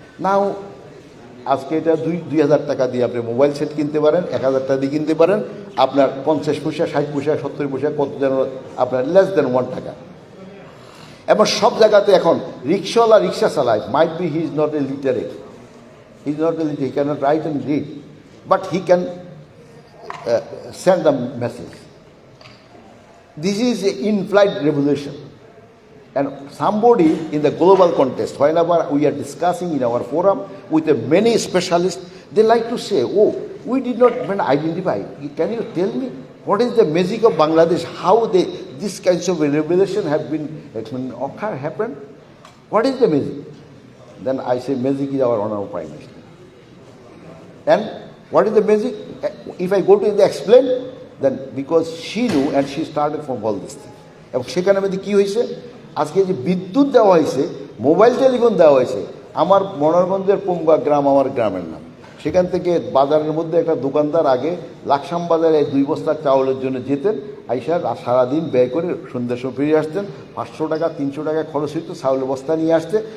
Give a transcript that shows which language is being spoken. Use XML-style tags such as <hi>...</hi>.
<bn>নাও আজকে এটা 2,000 টাকা দিয়ে আপনি মোবাইল সেট কিনতে পারেন, 1,000 টাকা দিয়ে কিনতে পারেন, আপনার 50 পয়সা, 60 পয়সা, 70 পয়সা, কত যেন আপনার লেস দেন 1 টাকা। এবং সব জায়গাতে এখন রিক্সাওয়ালা রিক্সা চালায়,</bn> <en>Might be he is not a literate, he is not a literate, he cannot write and read, but he can send a message. This is an in-flight revolution. And somebody in the global context, whenever we are discussing in our forum with many specialists, they like to say, oh, we did not even identify. Can you tell me what is the magic of Bangladesh? How these kinds of revelation have been happened? What is the magic? Then I say magic is our honorable Prime Minister. And what is the magic? If I go to explain, then because she knew and she started from all this thing.</en> <bn>এবং সেখানে মধ্যে কী হয়েছে, আজকে যে বিদ্যুৎ দেওয়া হয়েছে, mobile telephone দেওয়া হয়েছে, আমার মনোরগঞ্জের পোমগা গ্রাম আমার গ্রামের নাম, সেখান থেকে বাজারের মধ্যে একটা দোকানদার আগে লাকসাম বাজারে 2 বস্তা চাউলের জন্য যেতেন, আইসা সারাদিন ব্যয় করে সন্ধ্যার সময় ফিরে আসতেন, 500 টাকা 300 টাকা খরচ হইতো চাউলের বস্তা নিয়ে আসতে।</bn>